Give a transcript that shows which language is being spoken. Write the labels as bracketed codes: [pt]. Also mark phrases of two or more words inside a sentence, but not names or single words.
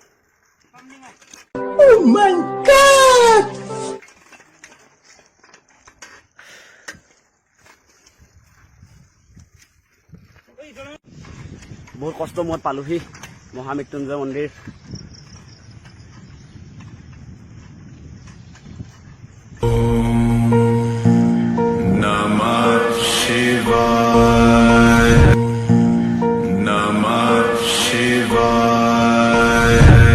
[en] Oh my God! [as] বহুত কষ্ট মত পালোহি মহামৃত্যুঞ্জয় মন্দিৰ [sa] नमः शिवाय. नमः शिवाय.